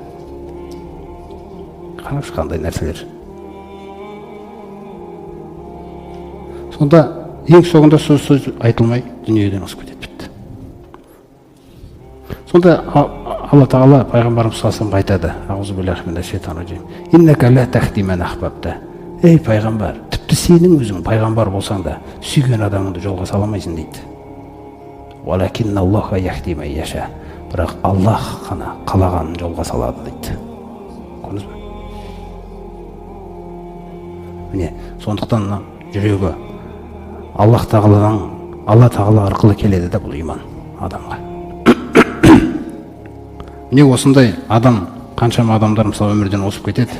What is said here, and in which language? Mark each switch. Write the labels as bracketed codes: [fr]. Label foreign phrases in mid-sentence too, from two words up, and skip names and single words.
[kk] Қараңыз қандай нәрселер. Сонда ең соңында сөз айтылмай дүниеден озып кетеді бітті. Сонда Алла тағала пайғамбарымыз [ar] صلى الله عليه [kk] айтады, [ar] أعوذ بالله من الشيطان الرجيم. إنك لا تهدي من أحببت. [kk] Ей пайғамбар, тіпті сенің өзің пайғамбар болсаң да сүйген адамыңды жолға сала алмайсың дейді. [ar] ولكن الله يهدي من يشاء. [kk] Бірақ Аллах қана қалағанын жолға салады дейді. Көрдіңіз бе? Міне, сондықтан жүрегі Алла тағала арқылы келеді да бұл иман адамға. Міне осындай адам, қаншама адамдар мысалы өмірден осып кетеді.